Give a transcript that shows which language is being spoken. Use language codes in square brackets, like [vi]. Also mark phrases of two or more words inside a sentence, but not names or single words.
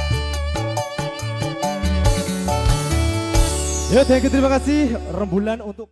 [id] Ya, [en] thank you, [id] terima kasih Rembulan untuk